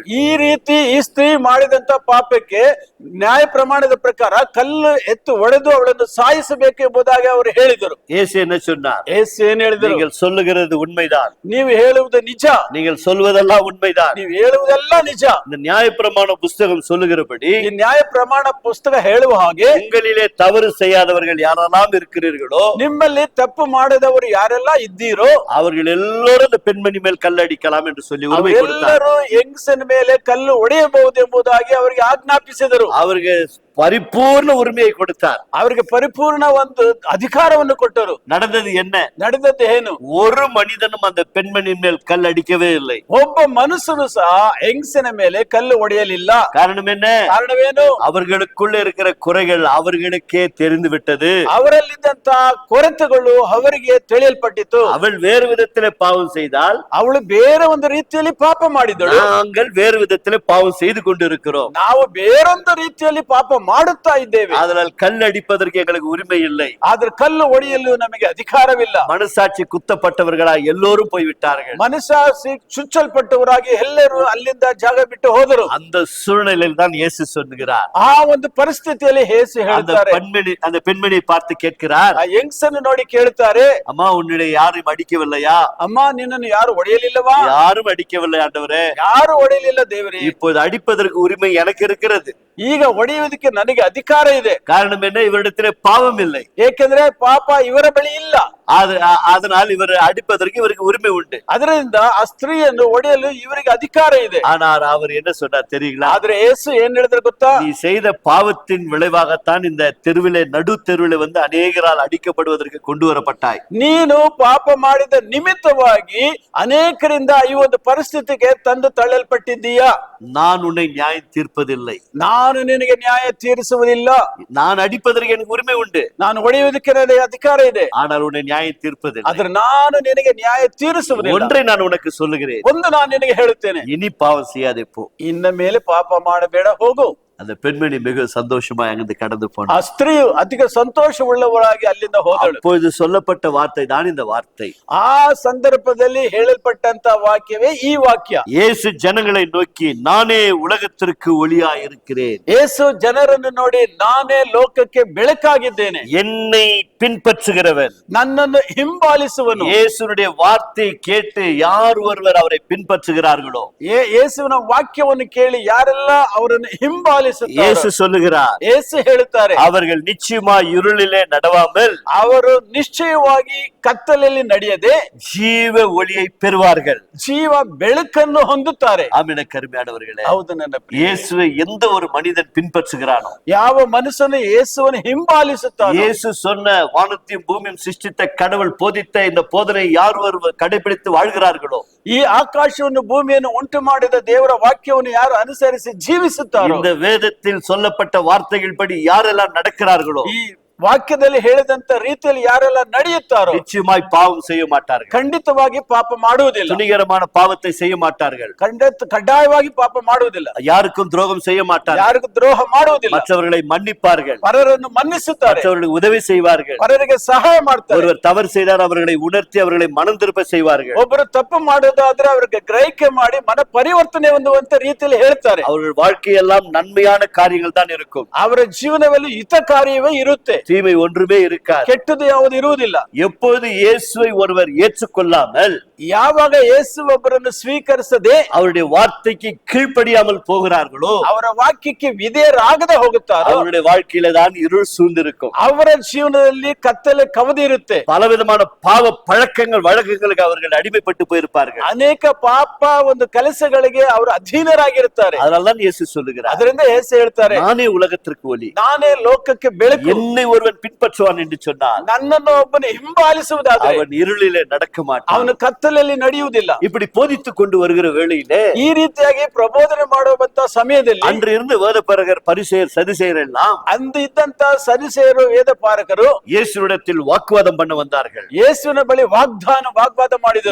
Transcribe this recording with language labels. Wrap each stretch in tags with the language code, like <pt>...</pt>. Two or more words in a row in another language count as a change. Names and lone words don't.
<kn>ಈ ರೀತಿ ಈ ಸ್ತ್ರೀ ಮಾಡಿದಂತ ಪಾಪಕ್ಕೆ ನ್ಯಾಯ ಪ್ರಮಾಣದ ಪ್ರಕಾರ ಕಲ್ಲು ಎತ್ತು ಒಡೆದು ಅವಳನ್ನು ಸಾಯಿಸಬೇಕು ಎಂಬುದಾಗಿ ಅವರು ಹೇಳಿದರು.</kn> <ta>இயேசு என்ன சொன்னார்?</ta> <kn>ಯೇಸು ಏನ್ ಹೇಳಿದರು?</kn> <ta>நீங்கள் சொல்லுகிறது உண்மைதான்,</ta> <kn>ನೀವು ಹೇಳುವುದು ನಿಜ,</kn> <ta>நீங்கள் சொல்வதெல்லாம் உண்மைதான்.</ta> <kn>ನೀವು ಹೇಳುವುದೆಲ್ಲ ನಿಜ.</kn> <ta>இந்த நியாயப்பிரமாண புஸ்தகம் சொல்லுகிறபடி</ta> <kn>ಈ ನ್ಯಾಯ ಪ್ರಮಾಣ ಪುಸ್ತಕ ಹೇಳುವ ಹಾಗೆ</kn> <ta>உங்களிலே தவறு செய்யாதவர்கள் யாரெல்லாம் இருக்கிறீர்களோ,</ta> <kn>ನಿಮ್ಮಲ್ಲಿ ತಪ್ಪು ಮಾಡದವರು ಯಾರೆಲ್ಲ ಇದ್ದೀರೋ</kn> <ta>அவர்கள் எல்லோரும் இந்த பெண்மணி மேல் கல்லடிக்கலாம் என்று சொல்லி உரிமை கொடுத்தார்.</ta> <kn>ಅವರೆಲ್ಲರೂ ಹೆಂಗಸನ ಮೇಲೆ ಕಲ್ಲು ಹೊಡೆಯಬಹುದು ಎಂಬುದಾಗಿ ಅವರಿಗೆ ಆಜ್ಞಾಪಿಸಿದರು.</kn> <ta>அவருக்கு பரிபூர்ண உரிமையை கொடுத்தார்.</ta> <kn>ಅವರಿಗೆ ಪರಿಪೂರ್ಣ ಒಂದು ಅಧಿಕಾರವನ್ನು ಕೊಟ್ಟರು.</kn> <ta>நடந்தது என்ன?</ta> <kn>ನಡೆದದ್ದು ಏನು?</kn> <ta>ஒரு மனிதனும் அந்த பெண்மணி மேல் கல் அடிக்கவே இல்லை.</ta> <kn>ಒಬ್ಬ ಮನುಷ್ಯನು ಸಹ ಹೆಂಗಸನ ಮೇಲೆ ಕಲ್ಲು ಹೊಡೆಯಲಿಲ್ಲ.</kn> <ta>காரணம் என்ன?</ta> <kn>ಕಾರಣವೇನು?</kn> <ta>அவர்களுக்குள்ள இருக்கிற குறைகள் அவர்களுக்கே தெரிந்து விட்டது.</ta> <kn>ಅವರಲ್ಲಿದ್ದಂತ ಕೊರತೆಗಳು ಅವರಿಗೆ ತಿಳಿಯಲ್ಪಟ್ಟಿತು.</kn> <ta>அவள் வேறு விதத்திலே பாவம் செய்தால்,</ta> <kn>ಅವಳು ಬೇರೆ ಒಂದು ರೀತಿಯಲ್ಲಿ ಪಾಪ ಮಾಡಿದಳು.</kn> <ta>நாங்கள் வேறு விதத்திலே பாவம் செய்து கொண்டிருக்கிறோம்.</ta> <kn>ನಾವು ಬೇರೊಂದು ರೀತಿಯಲ್ಲಿ ಪಾಪ ಮಾಡುತ್ತಾ ಇದ್ದೇವೆ.</kn> <ta>அதனால் கல் அடிப்பதற்கு எங்களுக்கு உரிமை இல்லை.</ta> <kn>ಆದ್ರೆ ಕಲ್ಲು ಹೊಡೆಯಲು ನಮಗೆ ಅಧಿಕಾರವಿಲ್ಲ.</kn> <ta>மனசாட்சி குத்தப்பட்டவர்களாய் எல்லோரும் போய்விட்டார்கள்.</ta> <kn>ಮನಸ್ಸಾಕ್ಷಿ ಚುಚ್ಚಲ್ಪಟ್ಟವರಾಗಿ ಎಲ್ಲರೂ ಅಲ್ಲಿಂದ ಜಾಗ ಬಿಟ್ಟು ಹೋದರು.</kn> <ta>அந்த சூழ்நிலையில் தான் இயேசு சொல்லுகிறார்.</ta> <kn>ಆ ಒಂದು ಪರಿಸ್ಥಿತಿಯಲ್ಲಿ ಯೇಸು ಹೇಳ್ತಾರೆ.</kn> <ta>அந்த பெண்மணியை பார்த்து கேட்கிறார்,</ta> <kn>ಆ ಹೆಂಗಸನ್ನು ನೋಡಿ ಕೇಳ್ತಾರೆ,</kn> <ta>அம்மா உன்னுடைய யாரும் அடிக்கவில்லையா?</ta> <kn>ಅಮ್ಮ ನಿನ್ನನ್ನು ಯಾರು ಹೊಡೆಯಲಿಲ್ಲವಾ?</kn> <ta>யாரும் அடிக்கவில்லை ஆண்டவரே.</ta> <kn>ಯಾರು ಹೊಡೆಯಲಿಲ್ಲ ದೇವರೇ.</kn> <ta>இப்போது அடிப்பதற்கு உரிமை எனக்கு இருக்கிறது.</ta> <kn>ಈಗ ಹೊಡೆಯುವುದಕ್ಕೆ ನನಗೆ ಅಧಿಕಾರ ಇದೆ.</kn> <ta>காரணம் என்ன? இவரிடத்திலே பாவம் இல்லை.</ta> <kn>ಏಕೆಂದ್ರೆ ಪಾಪ ಇವರ ಬಳಿ ಇಲ್ಲ.</kn> <ta>அதனால் இவர் அடிப்பதற்கு இவருக்கு உரிமை உண்டு.</ta> <kn>ಅದರಿಂದ ಆ ಸ್ತ್ರೀಯನ್ನು ಹೊಡೆಯಲು ಇವರಿಗೆ ಅಧಿಕಾರ ಇದೆ.</kn> <ta>ஆனால் அவர் என்ன சொன்னார் தெரியுங்களா?</ta> <kn>ಆದ್ರೆ ಯೇಸು ಏನ್ ಹೇಳಿದ್ರು ಗೊತ್ತಾ?</kn> <ta>நீ செய்த பாவத்தின் விளைவாகத்தான் இந்த தெருவிலே நடு தெருவிலே வந்து அநேகரால் அடிக்கப்படுவதற்கு கொண்டு வரப்பட்டாய்.</ta> <kn>ನೀನು ಪಾಪ ಮಾಡಿದ ನಿಮಿತ್ತವಾಗಿ ಅನೇಕರಿಂದ ಈ ಒಂದು ಪರಿಸ್ಥಿತಿಗೆ ತಂದು ತಳ್ಳಲ್ಪಟ್ಟಿದ್ದೀಯಾ?</kn> <ta>நான் உன்னை நியாயம் தீர்ப்பதில்லை.</ta> <kn>ನಾನು ನಿನಗೆ ನ್ಯಾಯ ತೀರಿಸುವುದಿಲ್ಲ.</kn> <ta>நான் அடிப்பதற்கு எனக்கு உரிமை உண்டு.</ta> <kn>ನಾನು ಹೊಡೆಯುವುದಕ್ಕೆ ನನಗೆ ಅಧಿಕಾರ ಇದೆ.</kn> <ta>ஆனால் உன்னை நியாயம் தீர்ப்பதில்லை.</ta> <kn>ಆದ್ರೆ ನಾನು ನಿನಗೆ ನ್ಯಾಯ ತೀರಿಸುವುದಿಲ್ಲ.</kn> <ta>ஒன்றை நான் உனக்கு சொல்லுகிறேன்,</ta> <kn>ಒಂದು ನಾನು ನಿನಗೆ ಹೇಳುತ್ತೇನೆ,</kn> <ta>இனி பாவம் செய்யாதே போ.</ta> <kn>ಇನ್ನ ಮೇಲೆ ಪಾಪ ಮಾಡಬೇಡ, ಹೋಗು.</kn> <ta>அந்த பெண்மணி மிக சந்தோஷமா அங்கிருந்து கடந்து</ta> <kn>ಆ</kn> <ta>போனார்.</ta> <kn>ಸ್ತ್ರೀಯು ಅಧಿಕ ಸಂತೋಷವುಳ್ಳವಳಾಗಿ ಅಲ್ಲಿಂದ ಹೋದಳು.</kn> <ta>அப்பொழுது சொல்லப்பட்ட வார்த்தை தான் இந்த வார்த்தை.</ta> <kn>ಆ ಸಂದರ್ಭದಲ್ಲಿ ಹೇಳಲ್ಪಟ್ಟಂತ ವಾಕ್ಯವೇ ಈ ವಾಕ್ಯ.</kn> <ta>இயேசு ஜனங்களை நோக்கி, நானே உலகத்திற்கு ஒளியா இருக்கிறேன்,</ta> <kn>ಯೇಸು ಜನರನ್ನು ನೋಡಿ ನಾನೇ ಲೋಕಕ್ಕೆ ಬೆಳಕಾಗಿದ್ದೇನೆ,</kn> <ta>என்னை பின்பற்றுகிறவன்,</ta> <kn>ನನ್ನನ್ನು ಹಿಂಬಾಲಿಸುವನು.</kn> <ta>இயேசுனுடைய வார்த்தை கேட்டு யார் ஒருவர் அவரை பின்பற்றுகிறார்களோ,</ta> <kn>ಯೇಸುವಿನ ವಾಕ್ಯವನ್ನು ಕೇಳಿ ಯಾರೆಲ್ಲ ಅವರನ್ನು ಹಿಂಬಾಲಿಸುತ್ತಾರೆ,</kn> <ta>இயேசு சொல்லுகிறார்,</ta> <kn>ಯೇಸು ಹೇಳುತ್ತಾರೆ,</kn> <ta>அவர்கள் நிச்சயமாய் இருளிலே நடவாமல்</ta> <kn>ಅವರು ನಿಶ್ಚಯವಾಗಿ ಕತ್ತಲೆಯಲ್ಲಿ ನಡೆಯದೆ</kn> <ta>ஜீவ ஒளியை பெறுவார்கள்.</ta> <kn>ಜೀವ ಬೆಳಕನ್ನು ಹೊಂದುತ್ತಾರೆ.</kn> <ta>ஆமென். கருமையானவர்களே,</ta> <kn>ಹೌದು ನನ್ನ ಪ್ರಿಯ.</kn> <ta>இயேசுவை எந்த ஒரு மனிதன் பின்பற்றுகிறானோ,</ta> <kn>ಯಾವ ಮನುಷ್ಯನು ಯೇಸುವನ್ನು ಹಿಂಬಾಲಿಸುತ್ತಾನೋ,</kn> <ta>இயேசு சொன்ன வானத்தையும் பூமியும் சிருஷ்டித்த கடவுள் போதித்த இந்த போதனை யார் ஒருவர் கடைபிடித்து வாழ்கிறார்களோ,</ta> <kn>ಈ ಆಕಾಶವನ್ನು ಭೂಮಿಯನ್ನು ಉಂಟು ಮಾಡಿದ ದೇವರ ವಾಕ್ಯವನ್ನು ಯಾರು ಅನುಸರಿಸಿ ಜೀವಿಸುತ್ತಾರೋ,</kn> <ta>இந்த வேதத்தில் சொல்லப்பட்ட வார்த்தைகள் படி யாரெல்லாம் நடக்கிறார்களோ,</ta> <kn>ಈ ವಾಕ್ಯದಲ್ಲಿ ಹೇಳಿದಂತ ರೀತಿಯಲ್ಲಿ ಯಾರೆಲ್ಲ ನಡೆಯುತ್ತಾರೋ</kn> <ta>நிச்சயமாய் பாவம் செய்ய மாட்டார்கள்,</ta> <kn>ಖಂಡಿತವಾಗಿ ಪಾಪ ಮಾಡುವುದಿಲ್ಲ.</kn> <ta>துணிகரமான பாவத்தை செய்ய மாட்டார்கள்,</ta> <kn>ಕಡ್ಡಾಯವಾಗಿ ಪಾಪ ಮಾಡುವುದಿಲ್ಲ.</kn> <ta>யாருக்கும் துரோகம் செய்ய மாட்டார்கள்,</ta> <kn>ಯಾರಿಗೂ ದ್ರೋಹ ಮಾಡುವುದಿಲ್ಲ.</kn> <ta>மற்றவர்களை மன்னிப்பார்கள்,</ta> <kn>ಪರರನ್ನು ಮನ್ನಿಸುತ್ತಾರೆ,</kn> <ta>மற்றவர்களுக்கு உதவி செய்வார்கள்,</ta> <kn>ಪರರಿಗೆ ಸಹಾಯ ಮಾಡ್ತಾರೆ.</kn> <ta>ஒருவர் தவறு செய்தார் அவர்களை உணர்த்தி அவர்களை மனம் திருப்ப செய்வார்கள்,</ta> <kn>ಒಬ್ಬರು ತಪ್ಪು ಮಾಡೋದಾದ್ರೆ ಅವರಿಗೆ ಗ್ರಹಿಕೆ ಮಾಡಿ ಮನ ಪರಿವರ್ತನೆ ಹೊಂದುವಂತ ರೀತಿಯಲ್ಲಿ ಹೇಳ್ತಾರೆ.</kn> <ta>அவர்கள் வாழ்க்கையெல்லாம் நன்மையான காரியங்கள் தான் இருக்கும்,</ta> <kn>ಅವರ ಜೀವನದಲ್ಲಿ ಹಿತ ಕಾರ್ಯವೇ ಇರುತ್ತೆ,</kn> <ta>தீமை ஒன்றுமே இருக்காது.</ta> <kn>ಕೆಟ್ಟದು ಯಾವುದು ಇರುವುದಿಲ್ಲ.</kn> <ta>எப்போது இயேசுவை ஒருவர் ஏற்றுக்கொள்ளாமல்,</ta> <kn>ಯಾವಾಗ ಯೇಸು ಒಬ್ಬರನ್ನು ಸ್ವೀಕರಿಸದೆ</kn> <ta>அவருடைய வார்த்தைக்கு கீழ்ப்படியாமல் போகிறார்களோ,</ta> <kn>ಅವರ ವಾಕ್ಯಕ್ಕೆ ವಿಧೇಯರಾಗದೆ ಹೋಗುತ್ತಾರೋ</kn> <ta>அவருடைய வாழ்க்கையில தான் இருள் சூழ்ந்திருக்கும்.</ta> <kn>ಅವರ ಜೀವನದಲ್ಲಿ ಕತ್ತಲೆ ಕವದಿರುತ್ತೆ.</kn> <ta>பலவிதமான பாவ பழக்கங்கள் வழக்கங்களுக்கு அவர்கள் அடிமைப்பட்டு போயிருப்பார்கள்.</ta> <kn>ಅನೇಕ ಪಾಪ ಒಂದು ಕೆಲಸಗಳಿಗೆ ಅವರು ಅಧೀನರಾಗಿರುತ್ತಾರೆ.</kn> <ta>அதனால்தான் இயேசு சொல்லுகிறார்,</ta> <kn>ಅದರಿಂದ ಯೇಸು ಹೇಳ್ತಾರೆ,</kn> <ta>நானே உலகத்திற்கு ஒளி,</ta> <kn>ನಾನೇ ಲೋಕಕ್ಕೆ ಬೆಳಕು.</kn> <ta>என்னை ஒருவன் பின்பற்றுவான் என்று சொன்னார்,</ta> <kn>ನನ್ನನ್ನು ಒಬ್ಬನು ಹಿಂಬಾಲಿಸುವುದಾದರೆ</kn> <ta>அவன் இருளிலே நடக்க மாட்டான்.</ta> <kn>ಅವನು ಕತ್ತಲೆಯಲ್ಲಿ ನಡೆಯುವುದಿಲ್ಲ.</kn> <ta>இப்படி போதித்துக் கொண்டு வருகிற வேளையிலே,</ta> <kn>ಈ ರೀತಿಯಾಗಿ ಪ್ರಬೋಧನೆ ಮಾಡುವಂತ ಸಮಯದಲ್ಲಿ</kn> <ta>அன்று இருந்து வேதபாரகர் பரிசேயர் சதுசேயர் எல்லாம்</ta> <kn>ಅಂದು ಇದ್ದಂತ ಸರಿಸೇರು ವೇದ ಪಾರಕರು</kn> <ta>இயேசுவிடத்தில் வாக்குவாதம் பண்ண வந்தார்கள்.</ta> <kn>ಯೇಸುವಿನ ಬಳಿ ವಾಗ್ವಾದ ಮಾಡಿದರು.</kn>